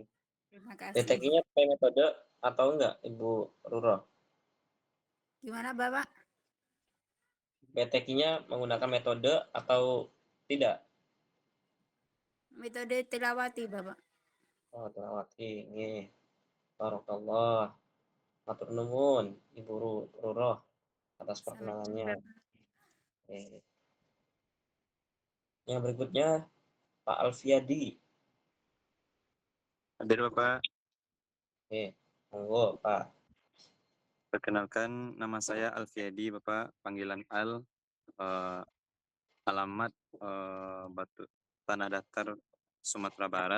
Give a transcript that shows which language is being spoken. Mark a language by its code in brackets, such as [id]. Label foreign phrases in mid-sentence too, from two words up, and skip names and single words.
[id] Terima kasih. TTQ-nya pakai metode atau enggak Ibu Ruro? Gimana Bapak? PTQ-nya menggunakan metode atau tidak? Metode tilawati Bapak. Oh, tilawati. Nggih. Barakallah. [jv] Matur nuwun [id] Ibu Ruro atas perkenalannya. Oke. Yang berikutnya Pak Alfiadi. Hadir Bapak. Oke, monggo Pak. Perkenalkan, nama saya Alfiedi, Bapak, panggilan Al, alamat Batu Tanah Datar, Sumatera Barat.